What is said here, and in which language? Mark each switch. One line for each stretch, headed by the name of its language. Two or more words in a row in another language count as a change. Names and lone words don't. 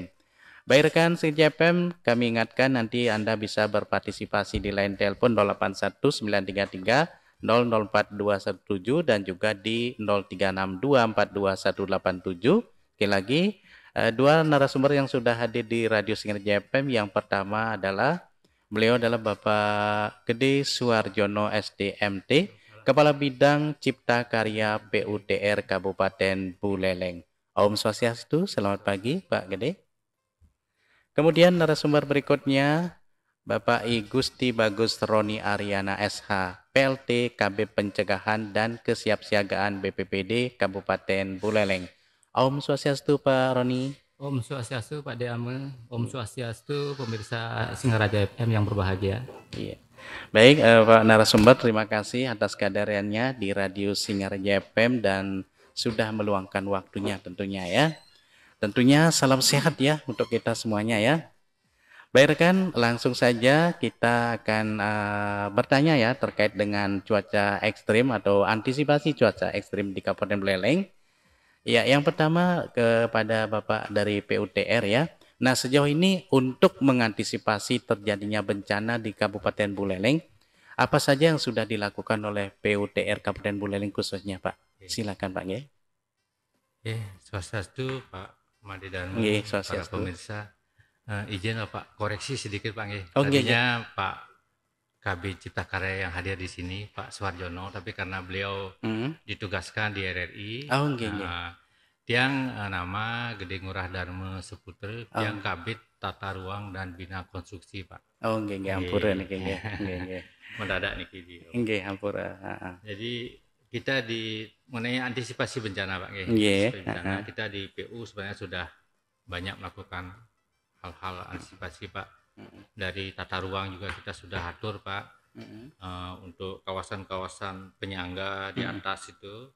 Indonesian: Baik rekan Singarja FM, kami ingatkan nanti Anda bisa berpartisipasi di line telepon 081933 004217 dan juga di 0362421187. Sekali lagi, dua narasumber yang sudah hadir di Radio Singarja FM. Yang pertama adalah beliau adalah Bapak Gede Suarjono SDMT, Kepala Bidang Cipta Karya PUTR Kabupaten Buleleng.
Sanskrit: Om Swastiastu,
Indonesian: selamat pagi Pak Gede. Kemudian narasumber berikutnya Bapak I Gusti Bagus Roni Aryana SH, PLT KB Pencegahan dan Kesiapsiagaan BPPD Kabupaten Buleleng.
Sanskrit: Om Swastiastu
Indonesian: Pak Roni.
Sanskrit: Om Swastiastu
Indonesian: Pak Deamel,
Sanskrit: Om Swastiastu
Indonesian: pemirsa Singarja FM yang berbahagia. Iya. Baik Pak narasumber, terima kasih atas kehadirannya di Radio Singarja FM dan sudah meluangkan waktunya tentunya ya. Tentunya salam sehat ya untuk kita semuanya ya. Baik rekan, langsung saja kita akan bertanya ya terkait dengan cuaca ekstrim atau antisipasi cuaca ekstrim di Kabupaten Buleleng. Ya, yang pertama kepada Bapak dari PUTR ya. Nah, sejauh ini untuk mengantisipasi terjadinya bencana di Kabupaten Buleleng, apa saja yang sudah dilakukan oleh PUTR Kabupaten Buleleng khususnya Pak? Silakan Pak Nge. Swastiastu Pak Made dan para pemirsa. Izin Pak koreksi sedikit Pak Nge. Tadinya Pak KB Cipta Karya yang hadir di sini Pak Suarjono, tapi karena beliau ditugaskan di RRI, tiang nama Gede Ngurah Dharma Seputra, tiang Kabid Tata Ruang dan Bina Konstruksi Pak.
Balinese: Ampura niki nggih.
Indonesian: Mendadak niki.
Balinese: Nggih, ampura.
Indonesian: Jadi kita di mengenai antisipasi bencana Pak Nge. Bencana kita di PU sebenarnya sudah banyak melakukan hal-hal antisipasi Pak. Dari tata ruang juga kita sudah atur Pak, untuk kawasan-kawasan penyangga di atas itu.